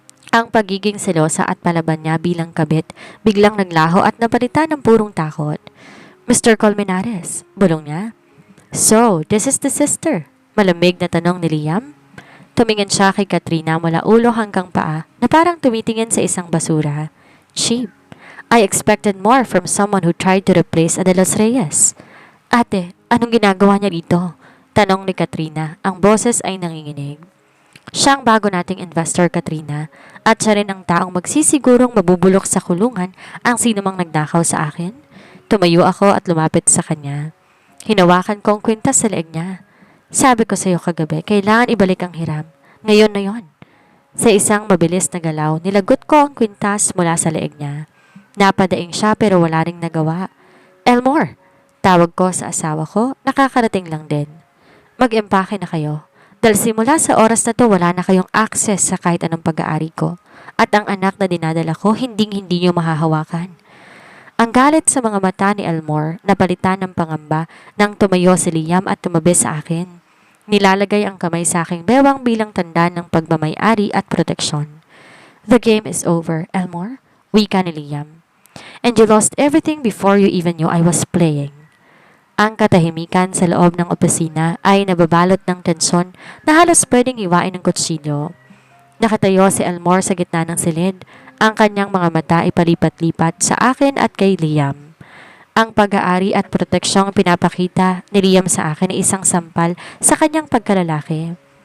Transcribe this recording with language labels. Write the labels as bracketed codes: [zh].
[tl] Ang pagiging selosa at palaban niya bilang kabit biglang naglaho at napalitan ng purong takot. Mr. [en] Colmenares, bulong niya. So, this is the sister? [tl] Malamig na tanong ni Liam. Tumingin siya kay Katrina mula ulo hanggang paa na parang tumitingin sa isang basura. [en] Cheap. I expected more from someone who tried to replace De Los Reyes. [tl] Ate, anong ginagawa niya dito? Tanong ni Katrina. Ang boses ay nanginginig. Siya ang bago nating investor, Katrina, at siya rin ang taong magsisigurong mabubulok sa kulungan ang sinumang nagnakaw sa akin. Tumayo ako at lumapit sa kanya. Hinawakan ko ang kwintas sa leeg niya. Sabi ko sa iyo kagabi, kailangan ibalik ang hiram. Ngayon na yon. Sa isang mabilis na galaw, nilagot ko ang kwintas mula sa leeg niya. Napadaing siya pero wala ring nagawa. Elmore, tawag ko sa asawa ko, nakakarating lang din. Mag-empake na kayo. Dahil simula sa oras na to, wala na kayong access sa kahit anong pag-aari ko. At ang anak na dinadala ko, hinding-hindi niyo mahahawakan. Ang galit sa mga mata ni Elmore, napalitan ng pangamba nang tumayo si Liam at tumabi sa akin. Nilalagay ang kamay sa aking bewang bilang tanda ng pagmamay-ari at proteksyon. [en] The game is over, Elmore, wika ni Liam. And you lost everything before you even knew I was playing. [tl] Ang katahimikan sa loob ng opisina ay nababalot ng tensyon na halos pwedeng hiwain ng kutsilyo. Nakatayo si Elmore sa gitna ng silid. Ang kanyang mga mata ay palipat-lipat sa akin at kay Liam. Ang pag-aari at proteksyong pinapakita ni Liam sa akin ay isang sampal sa kanyang pagkalalaki.